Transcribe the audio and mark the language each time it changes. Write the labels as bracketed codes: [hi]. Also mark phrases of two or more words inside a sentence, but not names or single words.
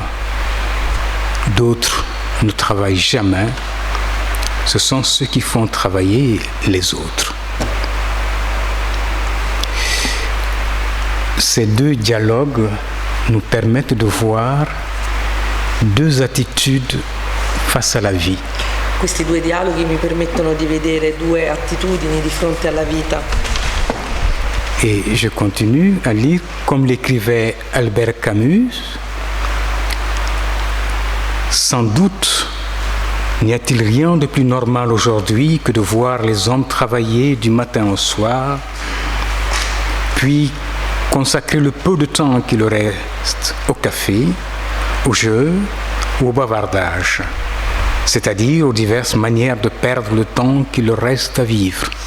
[fr] D'autres ne travaillent jamais. Ce sont ceux qui font travailler les autres. Ces deux dialogues nous permettent de voir deux attitudes face à la vie. [it] Questi due dialoghi mi permettono di vedere due attitudini di fronte alla vita. [fr] Et je continue à lire comme l'écrivait Albert Camus. Sans doute, N'y a-t-il rien de plus normal aujourd'hui que de voir les hommes travailler du matin au soir, puis consacrer le peu de temps qui leur reste au café, au jeu ou au bavardage, c'est-à-dire aux diverses manières de perdre le temps qu'il leur reste à vivre.